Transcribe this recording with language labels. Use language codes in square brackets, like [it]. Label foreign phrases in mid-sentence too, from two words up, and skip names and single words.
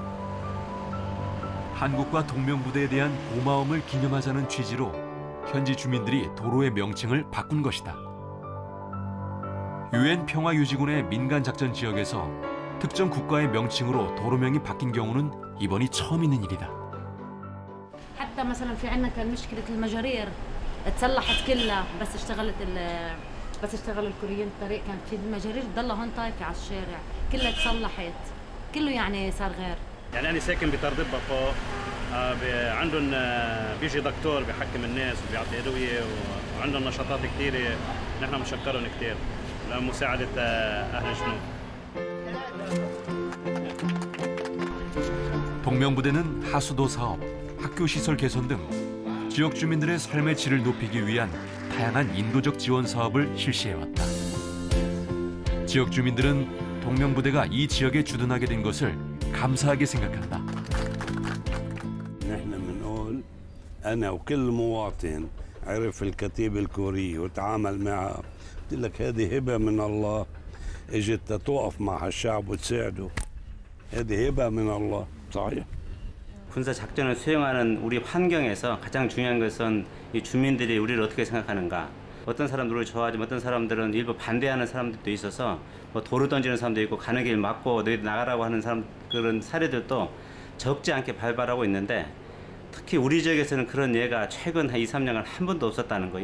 [ko] 한국과 동명부대에 대한 고마움을 기념하자는 취지로 현지 주민들이 도로의 명칭을 바꾼 것이다. 유엔 평화유지군의 민간작전 지역에서 특정 국가의 명칭으로 도로명이 바뀐 경우는 이번이 처음 있는 일이다. [ar] حتى مثلا في عندنا كان مشكلة المجارير اتصلحت كلها بس اشتغل الكوريين الطريق كانت في المجارير تضلها هون طايفة على الشارع كلها اتصلحت كله يعني صار غير. يعني أنا ساكن بتردبة فوق عندهم بيجي دكتور بيحكم الناس وبيعطي أدوية وعندهم نشاطات كثيرة نحن مشكرهم كثير لمساعدة أهل الجنوب. [ko] 동명부대는 하수도 사업, 학교 시설 개선 등 지역 주민들의 삶의 질을 높이기 위한 다양한 인도적 지원 사업을 실시해왔다. 지역 주민들은 동명부대가 이 지역에 주둔하게 된 것을 감사하게 생각한다. [ar] نحن بنقول أنا وكل مواطن عرف الكتيبة الكورية وتعامل معها قلت لك هذه هبة من الله اجت تقف مع الشعب وتساعده هذه هبة من الله صحيح. [ko] 군사 작전을 수행하는 우리 환경에서 가장 중요한 것은 이 주민들이 우리를 어떻게 생각하는가. 어떤 사람들은 우리를 좋아하지만 어떤 사람들은 일부 반대하는 사람들도 있어서 뭐 돌을 던지는 사람도 있고 가는 길 막고 너희들 나가라고 하는 사람 그런 사례들도 적지 않게 발발하고 있는데 특히 우리 지역에서는 그런 예가 최근 한 2, 3년간 한 번도 없었다는 거.